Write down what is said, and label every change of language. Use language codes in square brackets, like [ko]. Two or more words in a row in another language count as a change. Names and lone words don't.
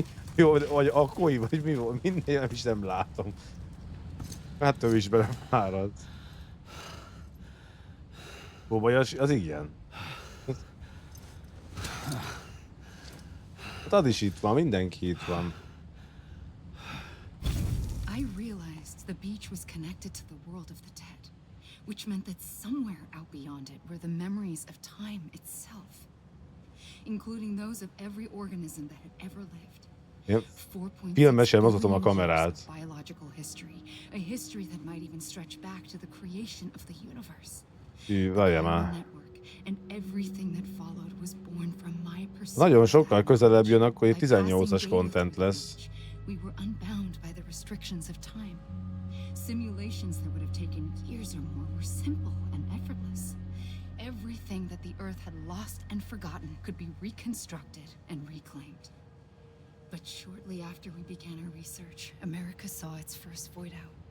[hu] Jó, vagy Akoi, vagy mi volt? Minden nem is nem látom. Hát ő is belefárad. Kobayashi, az igen. Hát az is itt van, mindenki itt van. [en] I realized the beach was connected to the world of the dead, which meant that somewhere out beyond it were the memories of time itself, including those of every organism that had ever lived. [hu] Én filmesen mozgatom a kamerát. [en] Biological history, a history that might even stretch back to the creation of the universe. [hu] Várjál már. Nagyon sokkal közelebb jön, akkor itt 18-as content lesz. [en] We were unbound by the restrictions of time. Simulations that would have taken years or more were simple and effortless. Everything that the Earth had lost and forgotten could be reconstructed and reclaimed. But shortly after we began our research, America saw its first void out.